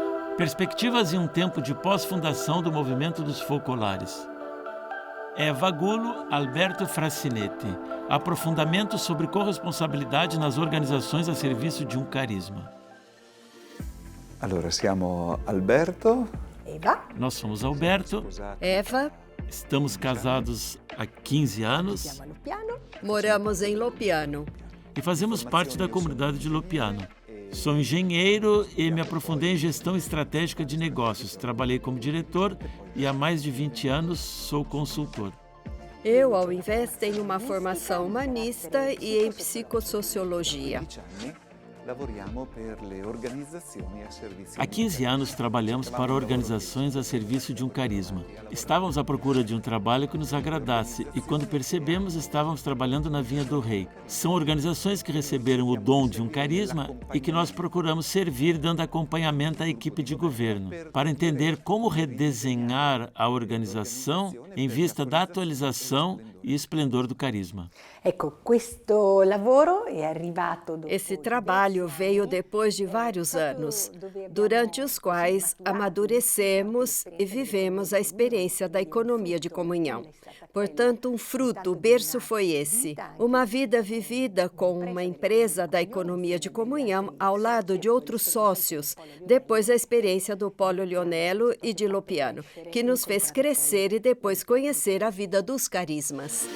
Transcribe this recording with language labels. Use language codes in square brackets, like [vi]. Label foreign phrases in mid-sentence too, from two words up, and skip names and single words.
[pt] Perspectivas em um tempo de pós-fundação do movimento dos focolares. Eva Gulo, Alberto Frassinetti. Aprofundamento sobre corresponsabilidade nas organizações a serviço de um carisma. [it] Allora, siamo Alberto. Eva. [pt] Nós somos Alberto. Eva. Estamos casados há 15 anos [it] Siamo a Loppiano. [pt] Moramos em Loppiano. e fazemos parte da comunidade de Loppiano. Sou engenheiro e me aprofundei em gestão estratégica de negócios. Trabalhei como diretor e há mais de 20 anos sou consultor. Eu, ao invés, tenho uma formação humanista e em psicossociologia. [it] Lavoriamo per le organizzazioni a servizio [pt] Há 15 anos trabalhamos para organizações a serviço de um carisma. Estávamos à procura de um trabalho que nos agradasse e, quando percebemos, estávamos trabalhando na Vinha do Rei. São organizações que receberam o dom de um carisma e que nós procuramos servir dando acompanhamento à equipe de governo, para entender como redesenhar a organização em vista da atualização e esplendor do carisma. [it] Ecco, questo lavoro è arrivato dopo [pt] Esse trabalho veio depois de vários anos, durante os quais amadurecemos e vivemos a experiência da economia de comunhão. Portanto, um fruto, o berço foi esse. Uma vida vivida com uma empresa da economia de comunhão ao lado de outros sócios, depois a experiência do Polo Lionello e de Loppiano, que nos fez crescer e depois conhecer a vida dos carismas.